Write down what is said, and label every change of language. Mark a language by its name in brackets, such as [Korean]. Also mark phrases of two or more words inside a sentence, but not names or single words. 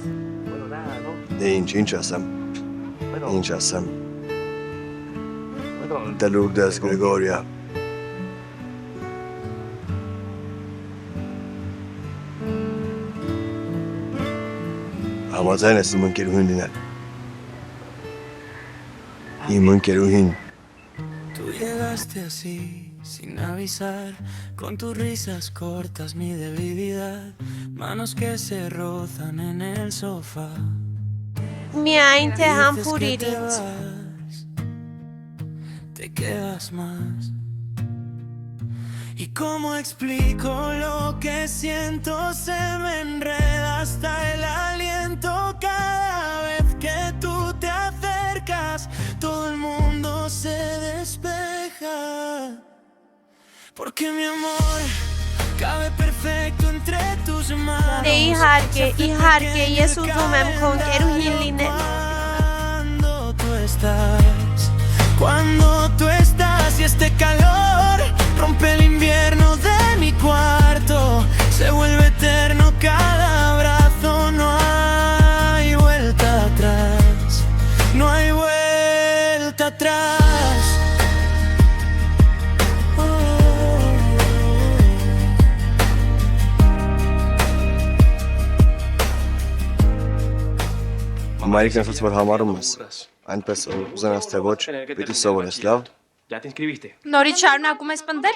[Armenian] Դե ինչ ասեմ։ Ինչ ասեմ։ Դե լուրդես Գրիգորիա։ Համաձայն ես իմ ընկերուհին լինել։ Իմ ընկերուհին։ [Spanish] Tú llegaste así, sin avisar, con tus risas cortas mi debilidad, manos que se rozan en el sofá. [Armenian] Միայն թե [Spanish] Dices que [Armenian] համբուրիր [Spanish] te [Armenian] ինձ։ [Spanish] vas, te quedas más. ¿Y cómo explico lo que siento? Se me enreda hasta el aliento cada vez que tú te acercas. Todo el mundo se despeja. Porque mi amor cabe perfecto entre tus manos. [Armenian] Դե իհարկե, ես ուզում եմ քո ընկերուհին լինել։ [Spanish] Cuando tú estás y este calor rompe el invierno de mi cuarto, se vuelve eterno cada abrazo, no hay vuelta atrás, no hay vuelta atrás. [Armenian] Մայրիկն ասաց, որ համարում ես, այնպես ուզենաս թե ոչ, պիտի սովորես, լավ։ Նորից շարունակում ես պնդել։